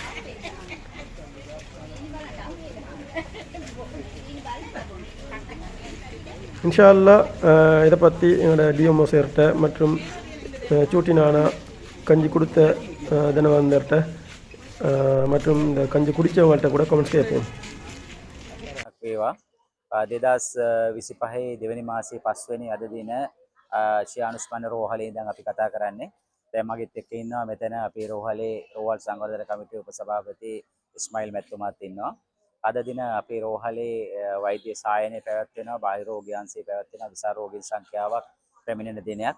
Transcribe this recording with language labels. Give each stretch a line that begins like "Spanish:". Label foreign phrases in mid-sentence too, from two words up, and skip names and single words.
Arabic: إن شاء الله
Tamil: இதை பற்றி எங்களோட டிஎம்ஓ சேர்ட்ட மற்றும் சூட்டி நானா கஞ்சி கொடுத்த தினவந்தர்கிட்ட மற்றும் இந்த கஞ்சி குடித்தவங்கள்ட்ட கூட கமெண்ட்ஸ் கேட்போம்.
Sinhala: වේවා 2025 දෙවැනි මාසයේ 5 වෙනි අද දින ශියානුස්මන්න රෝහලේ ඉඳන් අපි කතා කරන්නේ. දැන් මගෙත් එක්ක ඉන්නවා මෙතන අපේ රෝහලේ රෝහල් සංවර්ධන කමිටුවේ උපසභාපති ඉස්මායිල් මැතිතුමාත් ඉන්නවා. අද දින අපේ රෝහලේ වෛද්‍ය සායනය පැවැත්වෙනවා, බාහිර රෝග්‍යාංශය පැවැත්වෙනවා, විශාල රෝගීන් සංඛ්‍යාවක් පැමිණෙන දිනයක්.